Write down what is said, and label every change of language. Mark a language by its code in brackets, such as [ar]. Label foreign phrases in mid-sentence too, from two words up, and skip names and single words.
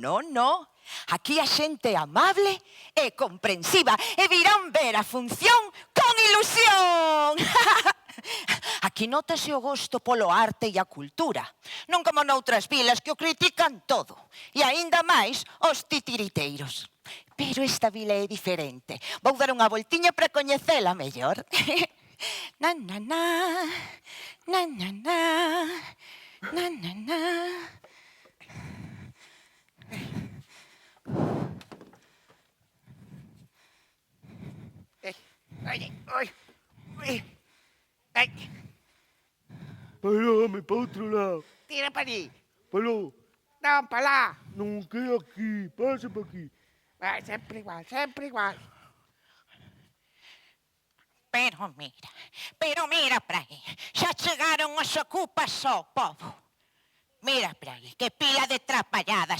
[gl] Aquí a xente é amable e comprensiva e virán ver a función con ilusión. Aquí notase o gosto polo arte e a cultura. Non como noutras vilas que o critican todo. E aínda máis os titiriteiros. Pero esta vila é diferente. Vou dar unha voltiña para coñecela mellor. Na, na, na, na, na, na, na, na, na. Ai. Parame para outro lado. Tira para ali. Parou. Non, para lá. Non quero aquí. Pasa para aquí. Vai, sempre igual, sempre igual. Pero mira para aí. Xa chegaron as ocupas ao povo. Mira para aí, que pila de trapalladas.